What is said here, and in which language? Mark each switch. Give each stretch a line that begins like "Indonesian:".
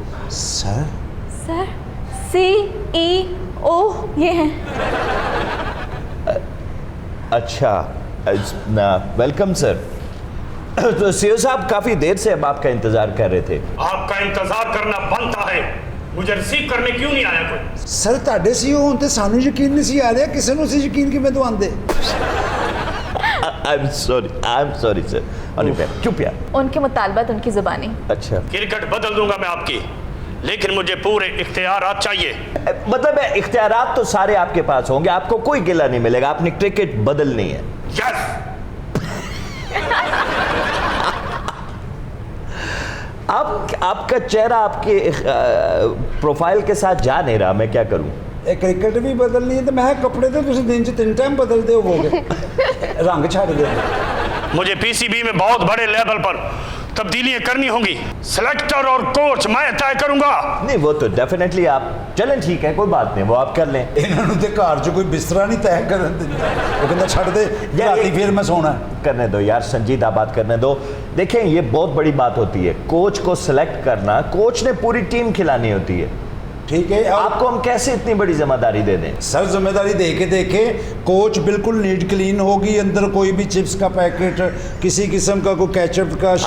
Hindi: Sir CEO ये हैं। अच्छा वेलकम सर। तो सीईओ साहब काफी देर से हम आपका इंतजार कर रहे थे। आपका इंतजार करना बनता है, मुझे रिसीव करने क्यों नहीं आया कोई?
Punjabi: सर ਤੁਹਾਡੇ ਸੀ ਹੁਣ ਤੇ ਸਾਨੂੰ ਯਕੀਨ ਨਹੀਂ ਸੀ ਆ ਰਿਹਾ, ਕਿਸੇ ਨੂੰ ਸੀ ਯਕੀਨ ਕਿਵੇਂ ਦਵਾਉਂਦੇ?
English: I am sorry sir.
Hindi: चुप यार। उनके मुतालबात उनकी जुबानी। अच्छा क्रिकेट बदल दूंगा मैं आपकी, लेकिन मुझे पूरे इख्तियारात चाहिए। मतलब इख्तियारात तो सारे आपके पास होंगे, आपको कोई गिला नहीं मिलेगा, आपने क्रिकेट बदलनी है।
English: Yes.
Hindi: आपका चेहरा आपके प्रोफाइल के साथ जा नहीं रहा, मैं क्या करूं?
Punjabi: ਇਹ ਕ੍ਰਿਕਟ ਵੀ ਬਦਲਣੀ ਹੈ ਤੇ ਮੈਂ ਕਿਹਾ ਕੱਪੜੇ ਤੇ ਤੁਸੀਂ ਦਿਨ 'ਚ 3 ਟਾਈਮ ਬਦਲਦੇ ਹੋਵੋਗੇ।
Hindi: रंग छाड़ दे। मुझे पीसीबी में बहुत बड़े लेवल पर तब्दीलियां करनी होंगी। सिलेक्टर और कोच मैं तय करूंगा। नहीं वो तो डेफिनेटली आप चलें, ठीक है कोई बात नहीं, वो आप कर लें।
Punjabi: ਇਹਨਾਂ ਨੂੰ ਤੇ ਘਰ 'ਚ ਕੋਈ ਬਿਸਤਰਾ ਨਹੀਂ ਤੈਅ ਕਰਨ ਦਿੰਦਾ, ਉਹ ਕਹਿੰਦਾ ਛੱਡ ਦੇ ਰਾਤੀ ਫਿਰ ਮੈਂ ਸੌਣਾ।
Hindi: करने दो यार, संजीदा बात करने दो। देखें ये बहुत बड़ी बात होती है, कोच को सिलेक्ट करना, कोच ने पूरी टीम खिलानी होती है। ठीक है, आपको हम कैसे इतनी बड़ी जिम्मेदारी दे दें? सर जिम्मेदारी देखे कोच बिल्कुल नीट क्लीन होगी, अंदर कोई भी चिप्स का पैकेट, किसी किस्म का कोई केचप का